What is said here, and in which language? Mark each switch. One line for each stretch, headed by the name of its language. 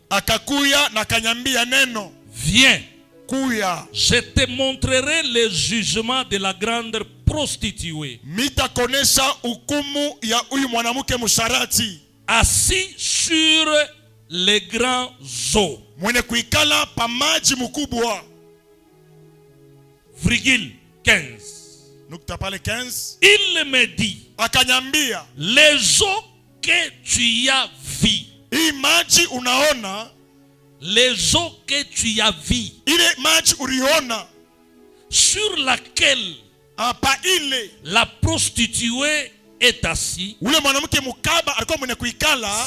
Swahili: akakuya na kanyambia neno
French: Viens,
Swahili: kuya
French: je te montrerai le jugement de la grande prostituée,
Swahili: mitakonesha hukumu ya huyu mwanamke musharati
French: assis sur les grands eaux.
Swahili: mwenye kuikala pa maji mkubwa.
French: Virgule 15.
Swahili: Nukta pale 15.
French: Il me dit,
Swahili: Akanyambia,
French: les eaux que tu as vues,
Swahili: hii maji unaona,
French: les eaux que tu as vues,
Swahili: ile maji uliona
French: sur laquelle
Swahili: pa ile
French: la prostituée est assise,
Swahili: ule mwanamke mukaba alikuwa mwenye kuikala,